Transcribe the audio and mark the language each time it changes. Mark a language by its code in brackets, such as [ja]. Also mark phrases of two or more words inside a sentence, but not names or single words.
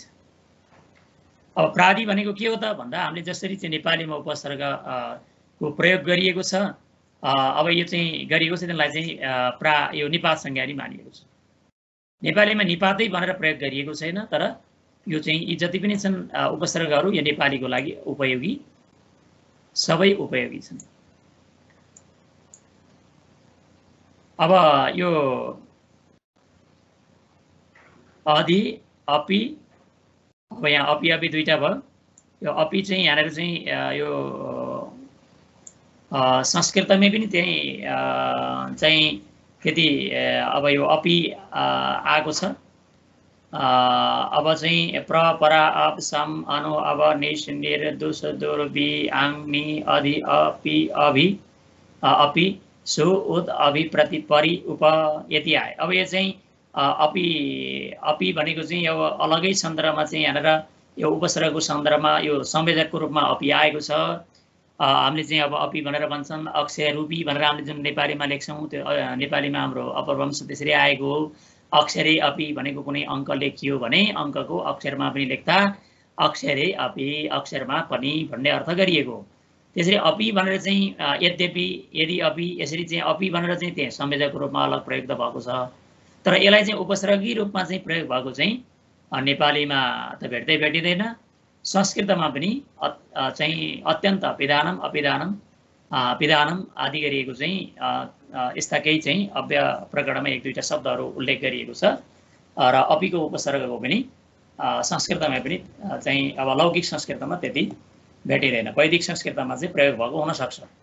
[ne] अब प्रादि भनेको के हो त भन्दा हामीले जसरी चाहिँ नेपालीमा उपसर्ग को प्रयोग गरिएको छ, अब यो चाहिँ गरिएको छ त्यसलाई चाहिँ यो निपात संज्ञा नि मानिएको छ। नेपालीमा निपातै भनेर प्रयोग गरिएको छैन, तर यो चाहिँ यी जति पनि छन् उपसर्गहरू यो नेपालीको लागि उपयोगी, सबै उपयोगी छन्। अब यो अधि अपि, अब यहाँ अपि अपि दुईटा भयो। यो अपि चाहिँ यहाँनिर चाहिँ यो संस्कृतमै पनि त्यही चाहिँ त्यति अब यो अपि आएको छ। अब चाहिँ [sa] प्र परा अप सम अनु अब निश निर दुस दुर बि आङ नि अधि अपि अभि अपि सु उद अभि प्रति परि उप [ne] यति आयो। अब यो चाहिँ अपि भनेको चाहिँ यो अलगै सन्दर्भमा चाहिँ यहाँनिर यो उपसर्गको सन्दर्भमा यो संयोजकको रूपमा अपि आएको छ। हामीले चाहिँ अब अपि भनेर भन्छन्, अक्षय रूपी भनेर हामीले जुन नेपालीमा लेख्छौँ त्यो नेपालीमा हाम्रो अपभ्रंश त्यसरी आएको हो। [sa] अक्षरे अपि [ne] भनेको कुनै अङ्क लेखियो भने अङ्कको अक्षरमा पनि लेख्दा [sa] अक्षरे अपि [ne] अक्षरमा पनि भन्ने अर्थ गरिएको हो। त्यसरी अपि भनेर चाहिँ यद्यपि यदि अपि यसरी चाहिँ अपि भनेर चाहिँ त्यहाँ संयोजकको रूपमा अलग प्रयुक्त भएको छ, तर यसलाई चाहिँ उपसर्गी रूपमा चाहिँ प्रयोग भएको चाहिँ नेपालीमा त भेट्दै भेटिँदैन। संस्कृतमा पनि चाहिँ [sa] अत्यन्त विधानम अपिधानम विधानम [ne] आदि गरिएको चाहिँ यस्ता केही चाहिँ अव्यय प्रकरणमा एक दुईवटा शब्दहरू उल्लेख गरिएको छ र अपिको उपसर्गको पनि संस्कृतमा पनि चाहिँ अब लौकिक संस्कृतमा त्यति भेटिँदैन, वैदिक संस्कृतमा चाहिँ प्रयोग भएको हुनसक्छ।